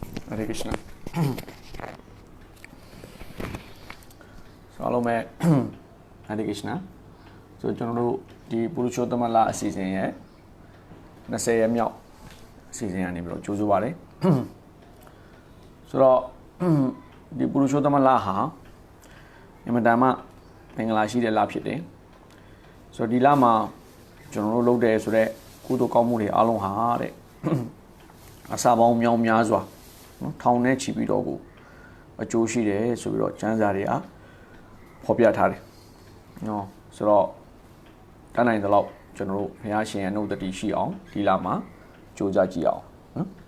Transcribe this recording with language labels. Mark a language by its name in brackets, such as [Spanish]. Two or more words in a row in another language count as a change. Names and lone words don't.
[English] Hare Krishna. So, hello, मैं Hare Krishna. So, [Burmese] ကျွန်တော်တို့ဒီပုရုရှောသမလအစီအစဉ်ရဲ့20ရက်မြောက်အစီအစဉ်ကနေပြီးတော့ကြိုးစားပါတယ်ဆိုတော့ဒီ ပုရုရှောသမလဟာအမှန်တမ်းမှမင်္ဂလာရှိတဲ့လဖြစ်တယ်ဆိုတော့ဒီလမှာကျွန်တော်တို့လုပ်တယ်ဆိုတော့ကုသိုလ်ကောင်းမှုတွေအားလုံးဟာတဲ့အစာပေါင်းမြောင်းများစွာနော်ထောင်နဲ့ချီပြီးတော့ကိုအကျိုးရှိတယ်ဆိုပြီးတော့ကျမ်းစာတွေအားဖော်ပြထားတယ်နော်ဆိုတော့တန်းနိုင်သလောက်ကျွန်တော်တို့ဘုရားရှင်ရဲ့နှုတ်တတိရှိအောင်ဒီလမှာကြိုးစားကြည့်အောင်နော်